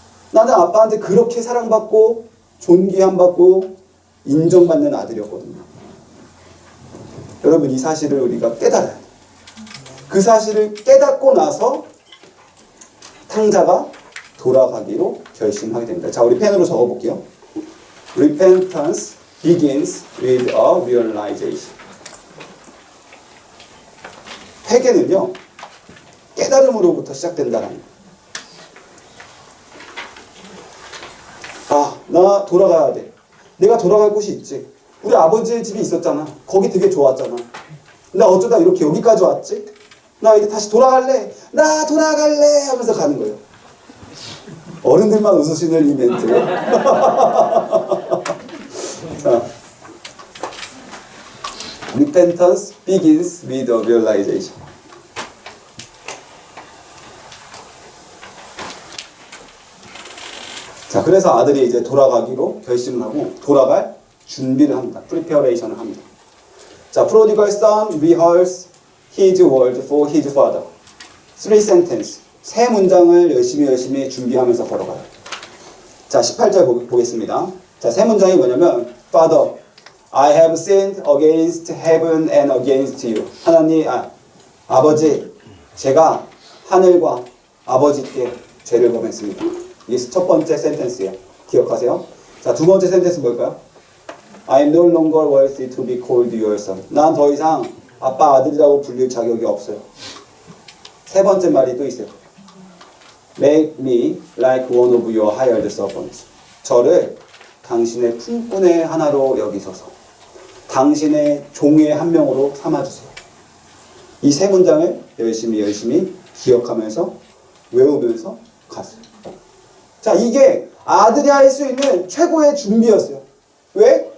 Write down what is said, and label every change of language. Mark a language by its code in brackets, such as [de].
[ko] 나는 아빠한테 그렇게 사랑받고 존귀함받고 인정받는 아들이었거든요. 여러분, 이 사실을 우리가 깨달아야 돼요. 그 사실을 깨닫고 나서 탕자가 돌아가기로 결심하게 됩니다. 자, 우리 펜으로 적어볼게요. [en] Repentance begins with a realization. [ko] 회개는요, 깨달음으로부터 시작된다는 거예요. 아, 나 돌아가야 돼. 내가 돌아갈 곳이 있지. 우리 아버지의 집이 있었잖아. 거기 되게 좋았잖아. 나 어쩌다 이렇게 여기까지 왔지? 나 이제 다시 돌아갈래. 나 돌아갈래 하면서 가는 거예요. 어른들만 웃으시는 이 멘트. [en] 자, Repentance begins with a realization. [ko] 자, 그래서 아들이 이제 돌아가기로 결심을 하고 돌아갈 준비를 합니다. preparation을 합니다. 자, [en] prodigal son rehearse his word for his father. 3 sentence. [ko] 세 문장을 열심히 준비하면서 걸어가요. 자, 18절 보겠습니다. 자, 세 문장이 뭐냐면 [en] Father, I have sinned against heaven and against you. [ko] 하나님, 아버지, 제가 하늘과 아버지께 죄를 범했습니다. 이게 첫 번째 센텐스예요. 기억하세요? 자, 두 번째 센텐스 뭘까요? [en] I am no longer worthy to be called your son. [ko] 난 더 이상 아빠 아들이라고 불릴 자격이 없어요. 세 번째 말이 또 있어요. [en] Make me like one of your hired servants. [ko] 저를 당신의 품꾼의 하나로 여기소서. 당신의 종의 한 명으로 삼아주세요. 이 세 문장을 열심히 기억하면서 외우면서 갔어요. 자, 이게 아들이 할 수 있는 최고의 준비였어요. 왜?